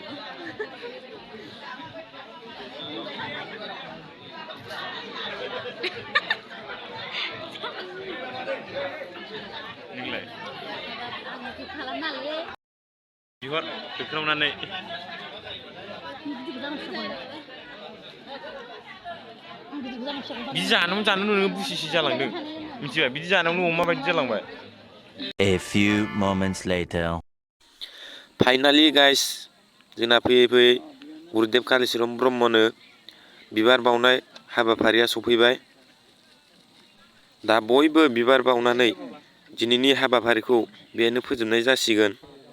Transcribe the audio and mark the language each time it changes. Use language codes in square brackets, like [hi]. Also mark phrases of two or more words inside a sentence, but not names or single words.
[brx] नोंलाय आंनिखौ खालामनालै बिहर होख्रावनानै बिदि जानो नोङो बुसिसि जालांदों मिथिबाय बिदि जानायावनो अमा बायदि जालांबाय [en] A few moments later. finally guys [brx] जोंना फैयै फैयै गुरुदेब कालिचरन ब्रह्मनो बिबार बावनाय हाबाफारिया सफैबाय दा बयबो बिबार बावनानै दिनैनि हाबाफारिखौ बेनो फोजोबनाय जासिगोन